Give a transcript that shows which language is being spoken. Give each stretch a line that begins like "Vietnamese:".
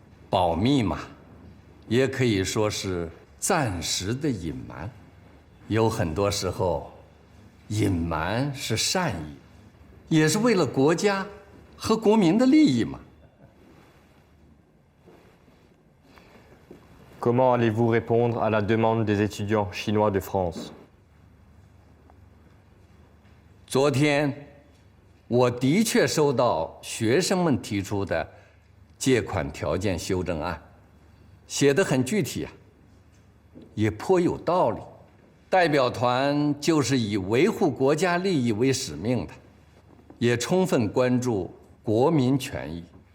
Chinese: 保密嘛，也可以说是暂时的隐瞒。有很多时候，隐瞒是善意，也是为了国家和国民的利益嘛。
French: Comment allez-vous répondre à la demande des étudiants chinois de France?
Chinese: 昨天，我的确收到学生们提出的借款条件修正案，写得很具体啊，也颇有道理。代表团就是以维护国家利益为使命的，也充分关注国民权益。